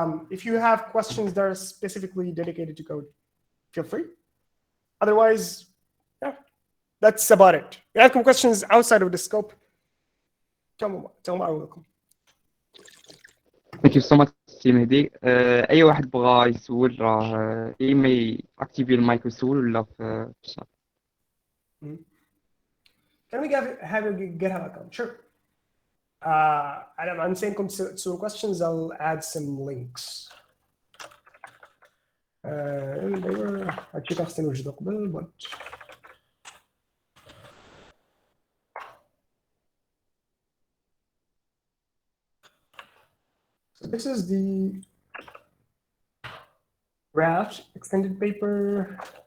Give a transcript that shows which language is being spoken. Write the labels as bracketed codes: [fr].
[en] If you have questions that are specifically dedicated to code, feel free. Otherwise, yeah, that's about it. If you have some questions outside of the scope, tell me welcome. Thank you so much سي مهدي. [ar] اي واحد بغى يسول راه اما ياكتيفي المايك ويسول ولا في الشات. [en] Can we have a GitHub account? Sure. I'm saying to questions, I'll add some links. They were actually [ar] خاصني نوجدو قبل, [en] but so this is the Raft extended paper.